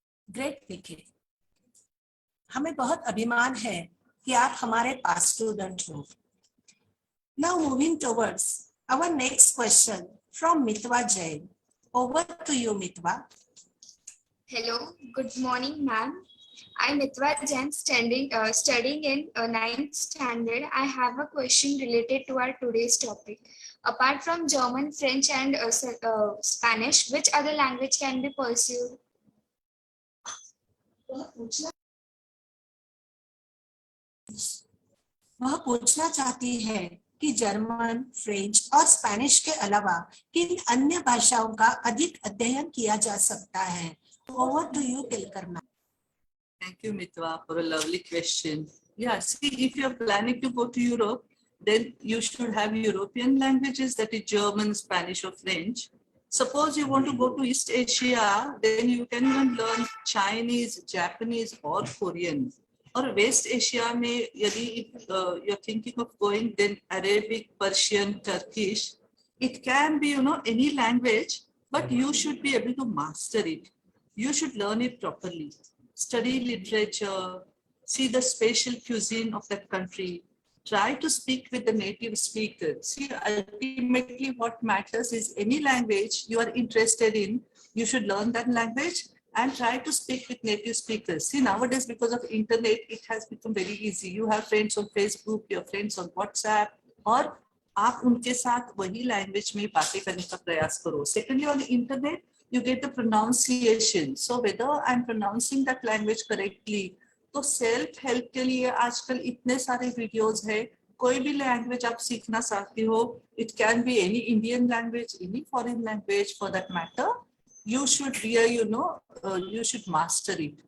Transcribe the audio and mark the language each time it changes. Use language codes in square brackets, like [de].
[hi] Great Nikhil, हमें बहुत अभिमान है कि आप हमारे पास स्टूडेंट हो. [en] Now moving towards our next question from Mitwa Jain. Over to you, Mitwa. Hello, good morning, ma'am. I'm Mitwa Jain, studying in 9th standard. I have a question related to our today's topic. Apart from German, French, and Spanish, which other language can be pursued? [hi] वह पूछना चाहती है कि German, French और Spanish के अलावा किन अन्य भाषाओं का अधिक अध्ययन किया जा सकता है. [en] Over to you, Kelkar ma'am. Thank you, Mitwa, for a lovely question. Yeah, see, if you're planning to go to Europe, then you should have European languages, that is German, Spanish, or French. Suppose you want to go to East Asia, then you can even learn Chinese, Japanese, or Korean. Or West Asia, [hi] में यदि [en] you're thinking of going, then Arabic, Persian, Turkish. It can be, any language, but you should be able to master it. You should learn it properly. Study literature, see the special cuisine of that country, try to speak with the native speaker. See, ultimately what matters is any language you are interested in, you should learn that language and try to speak with native speakers. See, nowadays, because of internet, it has become very easy. You have friends on Facebook, your friends on WhatsApp, [hi] और आप उनके साथ वही language में बातें करने का प्रयास करो. [en] Secondly, on the internet, you get the pronunciation. So whether I'm pronouncing that language correctly, [hi] तो सेल्फ हेल्प के लिए आजकल इतने सारे वीडियोस है. कोई भी लैंग्वेज आप सीखना चाहती हो, [en] It can be any Indian language, any foreign language for that matter, you should you should master it.